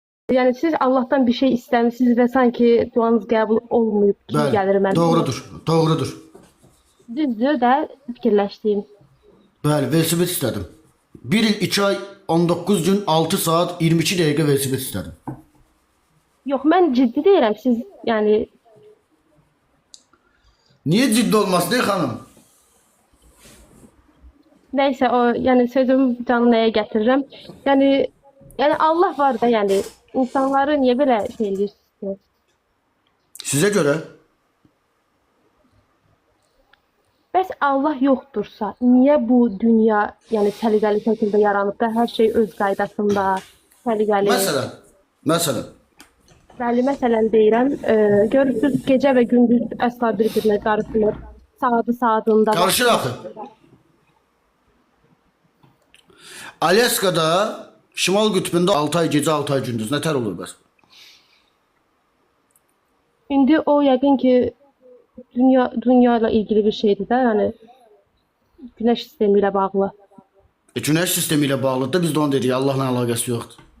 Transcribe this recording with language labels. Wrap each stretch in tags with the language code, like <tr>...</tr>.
<tr>Yani siz Allah'tan bir şey istemişsiniz ve sanki duanız</tr> <az>qəbul olmayıb kimi Bəli, gəlir mənə. doğrudur, doğrudur. Düzdür də fikirləşdiyim. Bəli,</az> <tr>velosiped istedim. 1 il 2 ay 19 gün 6 saat 22 dakika velosiped istedim.</tr> <az>Yox, mən ciddi deyirəm. Siz yəni</az> <tr>Niye ciddi olmasın ey hanım?</tr> <az>nəysə o yəni sözümü canı nəyə gətirirəm? Yəni Allah var da, yəni insanları niyə belə şey edirsiniz?</az> <tr>Size göre</tr> <az>Bəs Allah yoxdursa, niyə bu dünya yəni səliqəli şəkildə yaranıb da hər şey öz qaydasında, səliqəli?</az> <tr>mesela</tr> <az>Bəli, məsələn deyirəm, görürsüz gecə və gündüz əsla bir-birinə qarışmır. Saatı saatında.</az> <tr>karışır</tr> <az>axı.</az> <tr>Alaska'da Şimal Kutbu'nda 6 ay gece 6 ay gündüz ne ter olur</tr> <az>bəs? İndi o yəqin ki dünya ilə ilgili bir şeydir də, yəni Günəş sistemi ilə bağlı.</az> <tr>Güneş sistemiyle bağlı da biz de onu dedik. Allah'la alakası yoktur.</tr>